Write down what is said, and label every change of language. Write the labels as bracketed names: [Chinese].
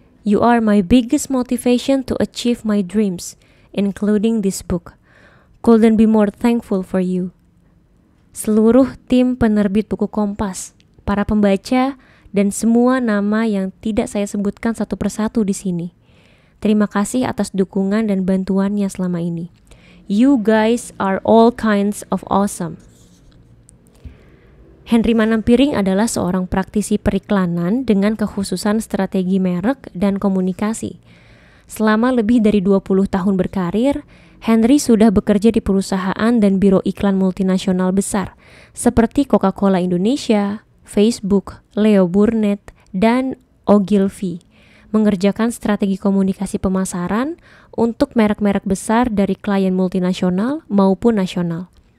[English] You are my biggest motivation to achieve my dreams, including this book. Couldn't be more thankful for you. [Indonesian] Seluruh tim penerbit buku Kompas, para pembaca, dan semua nama yang tidak saya sebutkan satu persatu di sini. Terima kasih atas dukungan dan bantuannya selama ini. [English] You guys are all kinds of awesome. [Indonesian] Henry Manampiring adalah seorang praktisi periklanan dengan kekhususan strategi merek dan komunikasi. Selama lebih dari 20 tahun berkarir, Henry sudah bekerja di perusahaan dan biro iklan multinasional besar seperti Coca-Cola Indonesia, Facebook, Leo Burnett, dan Ogilvy, mengerjakan strategi komunikasi pemasaran untuk merek-merek besar dari klien multinasional maupun nasional.